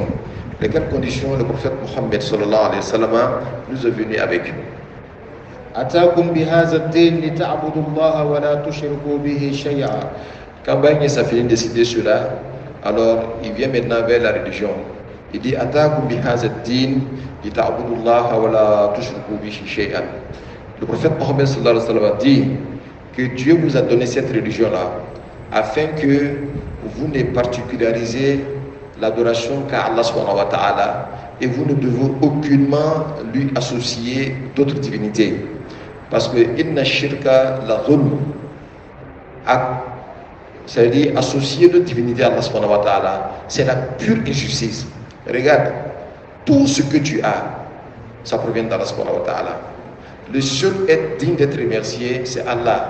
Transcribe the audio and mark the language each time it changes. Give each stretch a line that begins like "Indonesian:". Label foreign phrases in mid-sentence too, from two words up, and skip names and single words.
French: Lesquelles conditions le prophète Mohammed
Arabic: صلى الله عليه وسلم
French: nous est venu avec. Quand Baye a fini de citer cela, alors il vient maintenant vers la religion. Il dit
Arabic: أتاكم بهذا الدين لتعبدوا الله ولا تشركوا به شيئا.
French: Le prophète Mohammed
Arabic: صلى الله عليه وسلم
French: dit que Dieu vous a donné cette religion-là afin que vous ne particularisez l'adoration qu'à
Arabic: الله سبحانه وتعالى
French: et vous ne devez aucunement lui associer d'autres divinités. Parce que
Arabic: إن الشرك لظلم,
French: c'est-à-dire associer d'autres divinités à
Arabic: الله سبحانه وتعالى,
French: c'est la pure injustice. Regarde, tout ce que tu as, ça provient d'
Arabic: الله سبحانه وتعالى.
French: Le seul être digne d'être remercié, c'est Allah.